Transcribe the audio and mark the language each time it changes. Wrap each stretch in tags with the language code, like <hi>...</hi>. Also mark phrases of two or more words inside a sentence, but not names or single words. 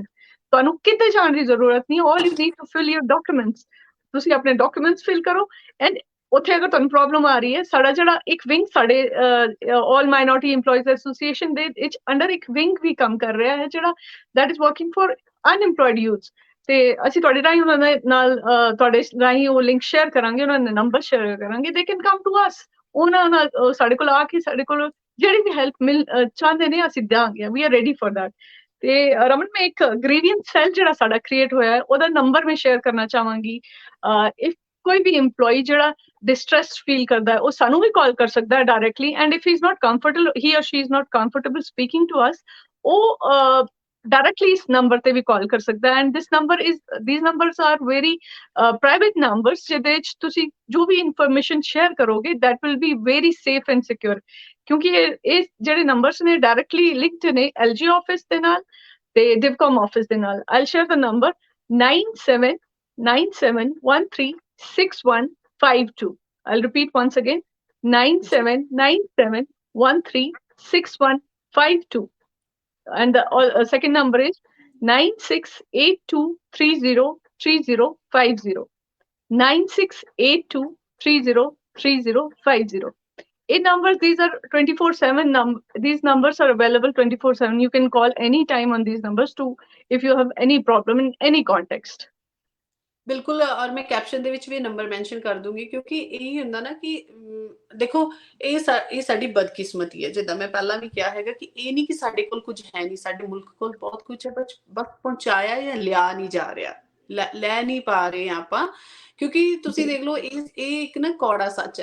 <pa>ਤੁਹਾਨੂੰ ਕਿਤੇ ਜਾਣ ਦੀ ਜ਼ਰੂਰਤ ਨਹੀਂ,</pa> <en>all you need to fill your documents,</en> <pa>ਤੁਸੀਂ ਆਪਣੇ</pa> <en>documents fill</en> <pa>ਕਰੋ, ਐਂਡ ਉੱਥੇ ਅਗਰ ਤੁਹਾਨੂੰ ਪ੍ਰੋਬਲਮ ਆ ਰਹੀ ਹੈ, ਸਾਡਾ ਜਿਹੜਾ ਇੱਕ ਵਿੰਗ ਸਾਡੇ ਆਲ ਮਾਈਨੋਰਿਟੀ EMPLOYEES ਐਸੋਸੀਏਸ਼ਨ ਦੇ ਵਿੱਚ ਅੰਡਰ ਇੱਕ ਵਿੰਗ ਵੀ ਕੰਮ ਕਰ ਰਿਹਾ ਹੈ, ਜਿਹੜਾ</pa> <en>that is working for unemployed youth,</en> <pa>ਤੇ ਅਸੀਂ ਤੁਹਾਡੇ ਰਾਹੀਂ ਉਹਨਾਂ ਦੇ ਨਾਲ ਤੁਹਾਡੇ ਰਾਹੀਂ ਉਹ</pa> <en>link share</en> <pa>ਕਰਾਂਗੇ, ਉਹਨਾਂ ਦੇ</pa> <en>number share</en> <pa>ਕਰਾਂਗੇ,</pa> <en>they can come to us,</en> <pa>ਉਹਨਾਂ ਨਾਲ ਸਾਡੇ ਕੋਲ ਆ ਕੇ ਸਾਡੇ ਕੋਲ ਜਿਹੜੀ ਵੀ ਹੈਲਪ ਮਿਲ ਚਾਹੁੰਦੇ ਨੇ ਅਸੀਂ ਦਿਆਂਗੇ,</pa> <en>we are ready for that.</en> <pa>ਤੇ ਰਮਨ, ਮੈਂ ਇੱਕ</pa> <en>grievance cell</en> <pa>ਜਿਹੜਾ ਸਾਡਾ ਕ੍ਰੀਏਟ ਹੋਇਆ ਹੈ, ਉਹਦਾ ਨੰਬਰ ਮੈਂ ਸ਼ੇਅਰ ਕਰਨਾ ਚਾਹਾਂਗੀ।</pa> <en>ਇਫ</en> <pa>ਕੋਈ ਵੀ EMPLOYEE ਜਿਹੜਾ distressed feel ਕਰਦਾ ਹੈ, ਉਹ ਸਾਨੂੰ ਵੀ ਕਾਲ ਕਰ ਸਕਦਾ ਹੈ</pa> <en>directly, and if he is not comfortable, he or she is not comfortable speaking to us,</en> <pa>ਉਹ directly ਇਸ number ਤੇ ਵੀ ਕਾਲ ਕਰ ਸਕਦਾ ਹੈ,</pa> <en>and these numbers are very private numbers,</en> <pa>ਜਿਹਦੇ ਵਿੱਚ ਤੁਸੀਂ ਜੋ ਵੀ</pa> <en>information share ਕਰੋਗੇ that will be very safe and secure,</en> <pa>ਕਿਉਂਕਿ ਇਹ ਜਿਹੜੇ numbers ਨੇ</pa> <en>directly linked</en> <pa>ਨੇ LG office ਦੇ ਨਾਲ ਤੇ DIVCOM office ਦੇ ਨਾਲ।</pa> <en>I'll share the number 9797136152. I'll repeat once again, 9797136152. And the second number is 9682303050. 9682303050. In numbers, these are 24/7 these numbers are available 24/7. You can call anytime on these numbers to if you have any problem in any context.</en> <pa>ਬਿਲਕੁਲ, ਔਰ ਮੈਂ ਕੈਪਸ਼ਨ ਦੇ ਵਿੱਚ ਵੀ</pa> <en>number mention</en> <pa>ਕਰ ਦੂੰਗੀ, ਕਿਉਂਕਿ ਇਹ ਹੁੰਦਾ ਨਾ ਕਿ ਦੇਖੋ ਇਹ ਸਾਡੀ ਬਦਕਿਸਮਤੀ ਹੈ, ਜਿੱਦਾਂ ਮੈਂ ਪਹਿਲਾਂ ਵੀ ਕਿਹਾ ਹੈਗਾ ਕਿ ਇਹ ਨਹੀਂ ਕਿ ਸਾਡੇ ਕੋਲ ਕੁਝ ਹੈ ਨਹੀਂ, ਸਾਡੇ ਮੁਲਕ ਕੋਲ ਬਹੁਤ ਕੁਝ ਹੈ, ਬਸ ਪਹੁੰਚਾਇਆ ਜਾਂ ਲਿਆ ਨਹੀਂ ਜਾ ਰਿਹਾ, ਲੈ ਨਹੀਂ ਪਾ ਰਹੇ ਆਪਾਂ, ਕਿਉਂਕਿ ਤੁਸੀਂ ਦੇਖ ਲਓ ਇਹ ਇੱਕ ਨਾ ਕੌੜਾ ਸੱਚ ਹੈ।</pa>